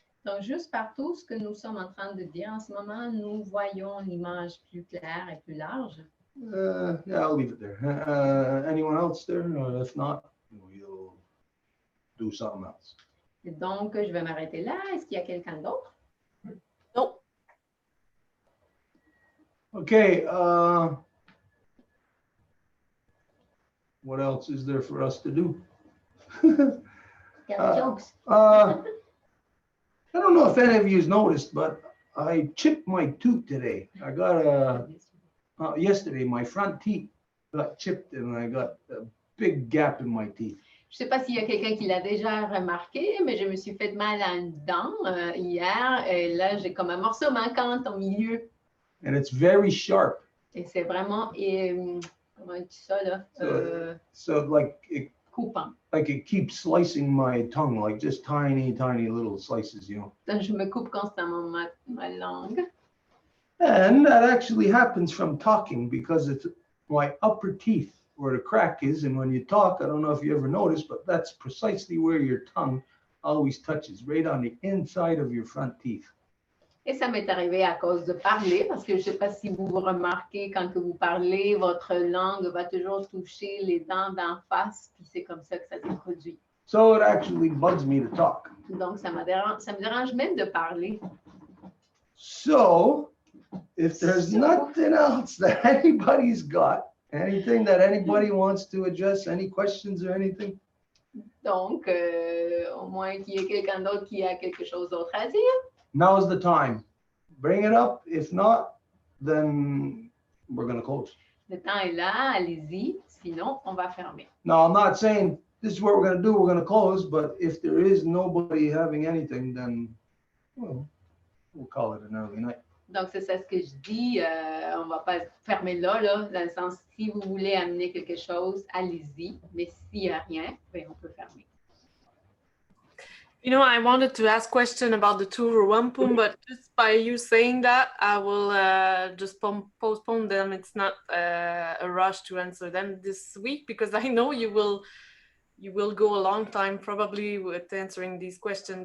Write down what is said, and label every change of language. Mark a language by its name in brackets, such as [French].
[French] Donc, juste par tout ce que nous sommes en train de dire en ce moment, nous voyons l'image plus claire et plus large. [English] Yeah, I'll leave it there. Anyone else there? If not, we'll do something else. [French] Et donc, je vais m'arrêter là. Est-ce qu'il y a quelqu'un d'autre? Non. [English] Okay. What else is there for us to do? Jokes. I don't know if any of you's noticed, but I chipped my tooth today. I got yesterday, my front teeth got chipped and I got a big gap in my teeth. [French] Je ne sais pas s'il y a quelqu'un qui l'a déjà remarqué, mais je me suis fait mal à une dent hier. Et là, j'ai comme un morceau manquant au milieu. [English] And it's very sharp. [French] Et c'est vraiment, comment on dit ça là? [English] So like [French] coupant. [English] Like it keeps slicing my tongue, like just tiny, tiny little slices, you know. [French] Donc, je me coupe constamment ma langue. [English] And that actually happens from talking because it's my upper teeth where the crack is. And when you talk, I don't know if you ever noticed, but that's precisely where your tongue always touches, right on the inside of your front teeth. [French] Et ça m'est arrivé à cause de parler, parce que je ne sais pas si vous vous remarquez, quand que vous parlez, votre langue va toujours toucher les dents d'en face, puis c'est comme ça que ça se produit. [English] So it actually bugs me to talk. [French] Donc, ça me dérange même de parler. [English] So if there's nothing else that anybody's got, anything that anybody wants to address, any questions or anything? [French] Donc, au moins qu'il y ait quelqu'un d'autre qui a quelque chose d'autre à dire. [English] Now's the time. Bring it up. If not, then we're going to close. [French] Le temps est là, allez-y. Sinon, on va fermer. [English] Now, I'm not saying this is what we're going to do. We're going to close. But if there is nobody having anything, then well, we'll call it an early night. [French] Donc, c'est ça ce que je dis. On ne va pas fermer là, dans le sens, si vous voulez amener quelque chose, allez-y. Mais s'il n'y a rien, ben, on peut fermer. [English] You know, I wanted to ask question about the two Row Wampum, but just by you saying that, I will just postpone them. It's not a rush to answer them this week because I know you will go a long time probably with answering these questions.